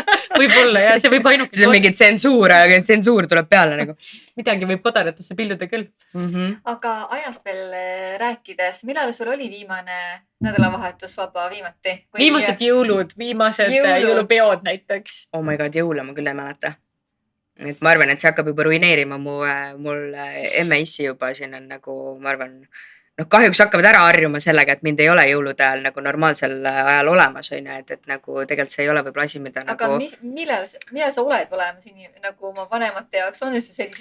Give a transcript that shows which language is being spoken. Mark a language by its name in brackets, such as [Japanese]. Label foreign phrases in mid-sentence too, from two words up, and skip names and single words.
[Estonian] Võib-olla ja see võib ainuke. See on mingi tsensuur, aga tsensuur tuleb peale nagu. Midagi võib kodaratesse pilduda küll. Aga ajast veel rääkides, millal sul oli viimane nädalavahetus vaba viimati? Viimased jõulud, viimased jõulupeod näiteks. [English] Oh my god, [Estonian] jõule ma küll ei mäleta. Et ma arvan, et see hakkab juba ruineerima mul MIS-i juba, siin on nagu, ma arvan, kahjuks hakkavad ära harjuma sellega, et mind ei ole jõulude ajal nagu normaalsel ajal olemas, on ju, et nagu tegelikult see ei ole võib-olla asi, mida aga nagu. Millal sa oled olemas nagu oma vanemate jaoks, on üldse sellised